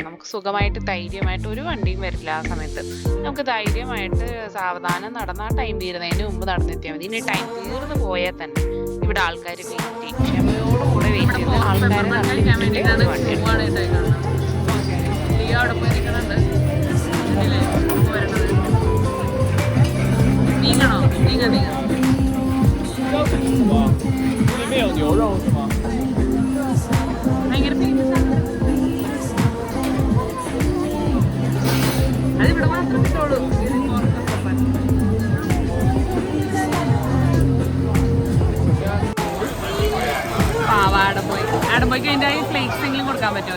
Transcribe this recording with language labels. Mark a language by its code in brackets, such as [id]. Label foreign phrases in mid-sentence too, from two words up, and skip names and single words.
[ml] നമുക്ക് സുഖമായിട്ട് ധൈര്യമായിട്ട് ഒരു വണ്ടിയും വരില്ല ആ സമയത്ത്. നമുക്ക് ധൈര്യമായിട്ട് സാവധാനം നടന്ന് ആ ടൈം തീരുന്നതിന് മുമ്പ് നടന്നെത്തിയാൽ മതി. ഇനി ടൈം തീർന്നു പോയാൽ തന്നെ ഇവിടെ ആൾക്കാർ വെയിറ്റ് ചെയ്യും, ക്ഷമയോടുകൂടെ വെയിറ്റ് ചെയ്ത് ആൾക്കാരെ വണ്ടി നീങ്ങണോ? നീങ്ങ [zh] 里面有牛肉是吗？ [ml] ഭയങ്കര അതിവിടെ മാത്രം കിട്ടുള്ളൂ. ആടമ്പോയ്ക്ക് അതിൻ്റെ ഫ്ലേക്സ് എങ്കിലും കൊടുക്കാൻ പറ്റുമോ?